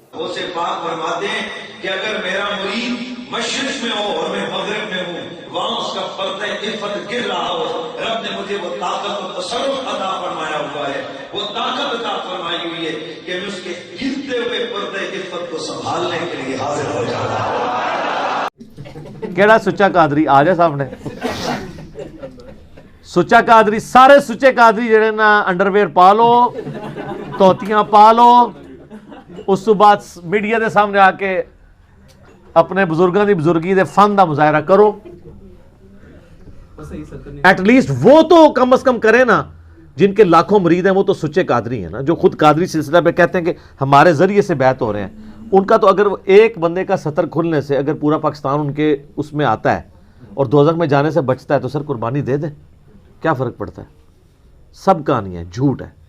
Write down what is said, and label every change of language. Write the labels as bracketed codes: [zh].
[ur] غوث پاک فرماتے ہیں کہ اگر میرا مرید مشرق میں ہو اور میں مغرب میں ہوں وہاں اس کا پردہ عفت گر رہا ہو, رب نے مجھے وہ طاقت و تصرف عطا فرمایا ہوا ہے, وہ طاقت عطا فرمائی ہوئی ہے کہ میں اس کے گرتے ہوئے پردہ عفت کو سنبھالنے کے لیے حاضر ہو جاتا ہوں. [pa] کیڑا سچا قادری آ جائے سامنے. سچا قادری, سارے سچے قادری جڑے نا انڈر ویئر پا لو, توتیاں پا لو, اس تو بعد میڈیا دے سامنے آ کے اپنے بزرگاں دی بزرگی دے فن دا مظاہرہ کرو. [en] at least [ur] وہ تو کم از کم کرے نا, جن کے لاکھوں مرید ہیں وہ تو سچے قادری ہیں نا, جو خود قادری سلسلہ پہ کہتے ہیں کہ ہمارے ذریعے سے بیعت ہو رہے ہیں. ان کا تو اگر ایک بندے کا سطر کھلنے سے اگر پورا پاکستان ان کے اس میں آتا ہے اور دوزخ میں جانے سے بچتا ہے تو سر قربانی دے دیں, کیا فرق پڑتا ہے؟ سب کہانی ہے, جھوٹ ہے.